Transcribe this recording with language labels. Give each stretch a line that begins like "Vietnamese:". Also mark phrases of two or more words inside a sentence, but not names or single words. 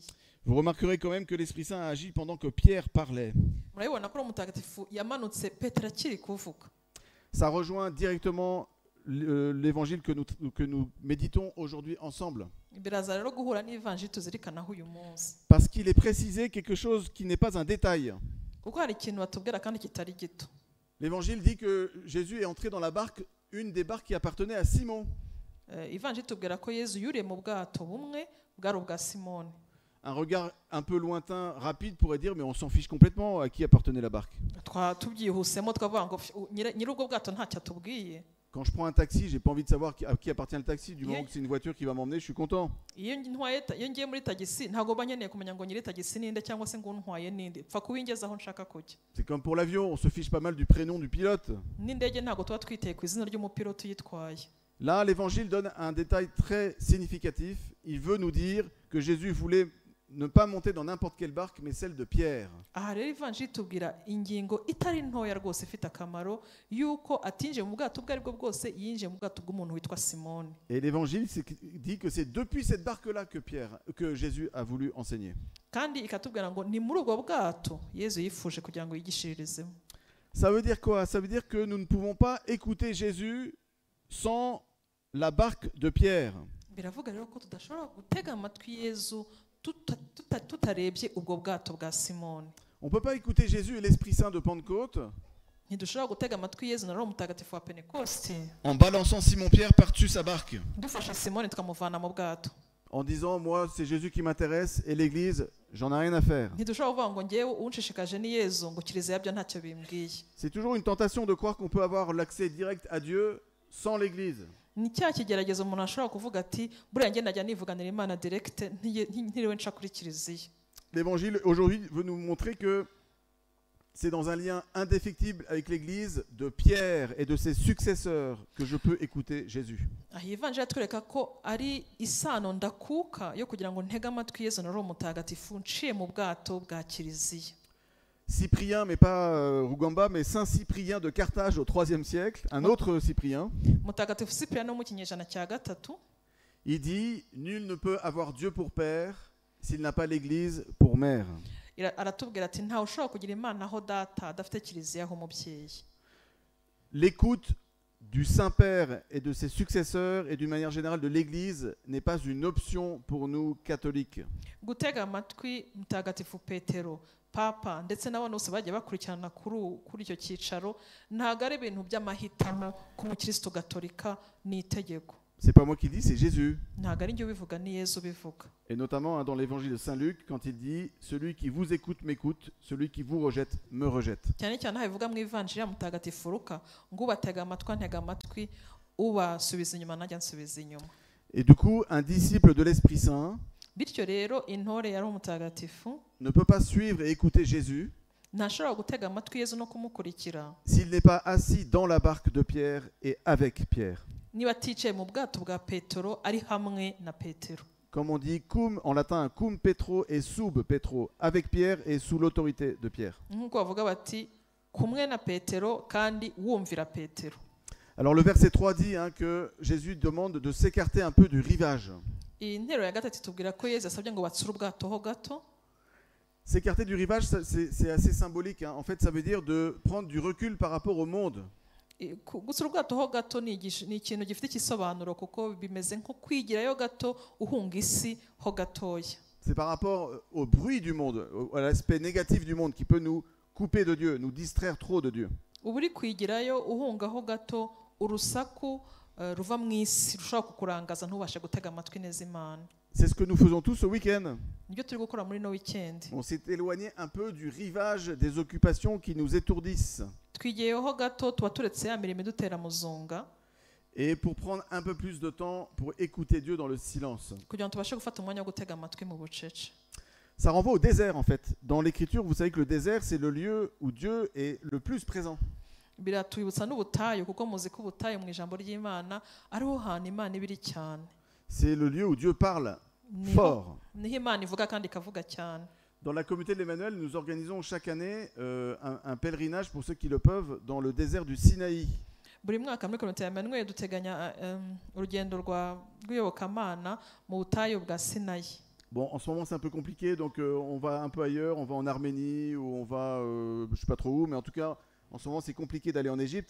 French: Vous remarquerez quand même que l'Esprit Saint a agi pendant que Pierre parlait.
Kinyarwanda: Murabibona ko Roho Mutagatifu yamanutse Petero akiri kuvuga.
French: Ça rejoint directement l'évangile que nous méditons aujourd'hui ensemble.
Kinyarwanda: Biraza rero guhura n'ivanjiri tuzirikanaho uyu munsi.
French: Parce qu'il est précisé quelque chose qui n'est pas un détail.
Kinyarwanda: Kuko hari ikintu batubwira kandi kitari gito.
French: L'évangile dit que Jésus est entré dans la barque, une des barques qui appartenait à Simon.
Kinyarwanda: Ivanjiri tubwira ko Yesu yuriye mu bwato bumwe bwari ubwa Simoni.
French: Un regard un peu lointain, rapide, pourrait dire, mais on s'en fiche complètement à qui appartenait la barque.
Kinyarwanda: Tubyihusemo twavuga ngo nyir'ubwo bwato ntacyo atubwiye.
French: Quand je prends un taxi, j'ai pas envie de savoir à qui appartient le taxi. Du moment que c'est une voiture qui va m'emmener, je suis content.
Kinyarwanda: Iyo ngiye muri tagisi ntago banyeneye kumenya ngo nyiri tagisi ninde cyangwa se ngo ntwaye ninde. Pfa kubingeza aho nshaka kujya.
French: C'est comme pour l'avion, on se fiche pas mal du prénom du pilote.
Kinyarwanda: N'indege ntago tuba twiteye ku izina ry'umupilote uyitwaye.
French: Là, l'évangile donne un détail très significatif. Il veut nous dire que Jésus voulait ne pas monter dans n'importe quelle barque, mais celle de Pierre.
Kinyarwanda: Aha rero ivanjiri tubwira ingingo itari ntoya rwose ifite akamaro yuko atinje mu bwato ubwo aribwo bwose yinjiye mu bwato bw'umuntu witwa Simoni.
French: Et l'évangile dit que c'est depuis cette barque-là que Jésus a voulu enseigner.
Kinyarwanda: Kandi ikatubwira ngo ni muri ubwo bwato Yesu yifuje kugira ngo yigishirizemo.
French: Ça veut dire quoi? Ça veut dire que nous ne pouvons pas écouter Jésus sans la barque de Pierre.
Kinyarwanda: Biravuga rero ko tudashobora gutega amatwi Yesu tutarebye ubwo bwato bwa Simoni.
French: On ne peut pas écouter Jésus et l'Esprit Saint de Pentecôte
Kinyarwanda: ntidushobora gutega amatwi yezu na roho mutagatifu wa pentekosti
French: en balançant Simon-Pierre par-dessus sa barque,
Kinyarwanda: dufashe simoni tukamuvana mu bwato,
French: en disant moi c'est Jésus qui m'intéresse et l'Église j'en ai rien à faire.
Kinyarwanda: ntidushobora kuvuga ngo ngewe unshishikaje ni yezu ngo kiliziya byo ntacyo bimbwiye.
French: C'est toujours une tentation de croire qu'on peut avoir l'accès direct à Dieu sans l'Église.
Kinyarwanda: Ni cya kigeragezo umuntu ashobora kuvuga ati buriya njye najya nivuganira imana direct ntiriwe nca kuri kiliziya.
French: L'Évangile aujourd'hui veut nous montrer que c'est dans un lien indéfectible avec l'Église de Pierre et de ses successeurs que je peux écouter Jésus.
Kinyarwanda: Aha ivanjiri atwereka ko ari isano ndakuka yo kugira ngo ntege amatwi yezu na roho mutagatifu nciye mu bwato bwa kiliziya.
French: Cyprien, mais pas Rugamba, mais Saint Cyprien de Carthage au IIIe siècle, un autre Cyprien,
Kinyarwanda: Mutagatifu Cyprien wo mu kinyejana cya gatatu
French: il dit « Nul ne peut avoir Dieu pour père s'il n'a pas l'Église pour mère ».
Kinyarwanda: aratubwira ati ntawe ushobora kugira imana aho data adafite kiliziya aho umubyeyi.
French: L'écoute du Saint-Père et de ses successeurs et d'une manière générale de l'Église n'est pas une option pour nous catholiques.
Kinyarwanda: Gutega amatwi mutagatifu Petero, papa ndetse n'abandi bose bagiye bakurikirana kuri icyo cyicaro ntabwo ari ibintu by'amahitamo ku mukristo gatolika n'itegeko.
French: C'est pas moi qui dis, c'est Jésus.
Kinyarwanda: Ntabwo ari njye ubivuga ni Yesu ubivuga.
French: Et notamment dans l'évangile de Saint Luc, quand il dit « Celui qui vous écoute m'écoute, celui qui vous rejette me rejette ».
Kinyarwanda: Cyane cyane aho bivuga mu ivanjiri ya mutagatifu Luka ngo ubatega amatwi antega amatwi, ubasubiza inyuma najya nsubiza inyuma.
French: Et du coup, un disciple de l'Esprit Saint
Kinyarwanda: Bityo rero intore ya roho mutagatifu
French: ne peut pas suivre et écouter Jésus
Kinyarwanda: ntashobora gutega amatwi Yesu no kumukurikira
French: s'il n'est pas assis dans la barque de Pierre et avec Pierre.
Kinyarwanda: niba aticaye mu bwato bwa Petero ari hamwe na Petero.
French: Comme on dit cum en latin,
Latin: cum Petro et sub Petro,
French: avec Pierre et sous l'autorité de Pierre.
Kinyarwanda: Nk'uko bavuga bati kumwe na Petero kandi wumvira Petero.
French: Alors le verset 3 dit que Jésus demande de s'écarter un peu du rivage.
Kinyarwanda: Iyi ntero ya gatatu tubwira ko Yesu asabye ngo batsure ubwato ho gato.
French: S'écarter du rivage, c'est assez symbolique. En fait, ça veut dire de prendre du recul par rapport au monde.
Kinyarwanda: Gutsura ubwato ho gato ni ikintu gifite ikisobanuro kuko bimeze nko kwigirayo gato uhunga isi ho gatoya.
French: C'est par rapport au bruit du monde, à l'aspect négatif du monde qui peut nous couper de Dieu, nous distraire trop de Dieu.
Kinyarwanda: Uba uri kwigirayo uhunga ho gato urusaku ruva mu isi rushobora kukurangaza ntubashe gutega amatwi neza Imana.
French: C'est ce que nous faisons tous ce week-end.
Kinyarwanda: Nibyo turi gukora muri no weekend.
French: On s'est éloigné un peu du rivage des occupations qui nous étourdissent.
Kinyarwanda: Twigiyeho gato tuba turetse ya mirimo idutera muzunga.
French: Et pour prendre un peu plus de temps pour écouter Dieu dans le silence.
Kinyarwanda: Kugira ngo tubashe gufata umwanya wo gutega amatwi mu bucece.
French: Ça renvoie au désert en fait. Dans l'Écriture, vous savez que le désert, c'est le lieu où Dieu est le plus présent.
Kinyarwanda: Biratwibutsa n'ubutayu kuko muzi ko ubutayu mu ijambo ry'Imana ariho hantu Imana ibiri cyane.
French: C'est le lieu où Dieu parle fort.
Kinyarwanda: Niho Imana ivuga kandi ikavuga cyane.
French: Dans la communauté de l'Emmanuel, nous organisons chaque année un pèlerinage pour ceux qui le peuvent dans le désert du Sinaï.
Kinyarwanda: Buri mwaka muri komite ya Emmanuel duteganya urugendo rw'iyobokamana mu butayu bwa Sinayi.
French: Bon, en ce moment c'est un peu compliqué, donc on va un peu ailleurs, on va en Arménie ou on va, je sais pas trop où, mais en tout cas, en ce moment c'est compliqué d'aller en Égypte.